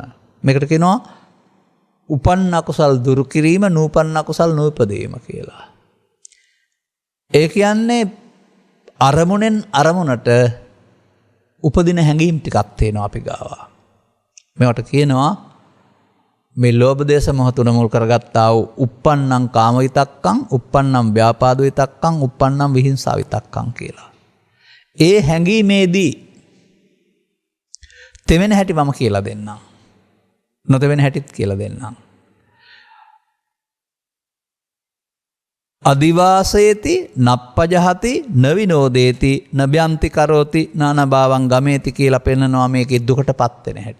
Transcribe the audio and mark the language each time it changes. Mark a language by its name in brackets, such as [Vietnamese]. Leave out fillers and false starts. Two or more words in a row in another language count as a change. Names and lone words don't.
[Sinhala] මේකට කියනවා උපන්න අකුසල් දුරු කිරීම, නූපන්න අකුසල් නූපදීම කියලා. ඒ කියන්නේ අරමුණෙන් අරමුණට උපදින හැඟීම් ටිකක් තියෙනවා අපි ගාව. මේවට කියනවා මේ ලෝභ දේශ මොහ තුන මුල් කරගත්තා වූ [Pali] uppannam කාම විතක්කං, uppannam ව්‍යාපාද විතක්කං, uppannam විහිංසා විතක්කං [Sinhala] කියලා. ඒ හැඟීමේදී තෙවෙන හැටි මම කියලා දෙන්නම්. නොතෙවෙන හැටිත් කියලා දෙන්නම්. [Pali] අදිවාසේති නප්පජහති නවිනෝදේති නභ්‍යන්ති කරෝති නානභාවං ගමේති [Sinhala] කියලා පෙන්නනවා මේකේ දුකටපත් වෙන හැටි.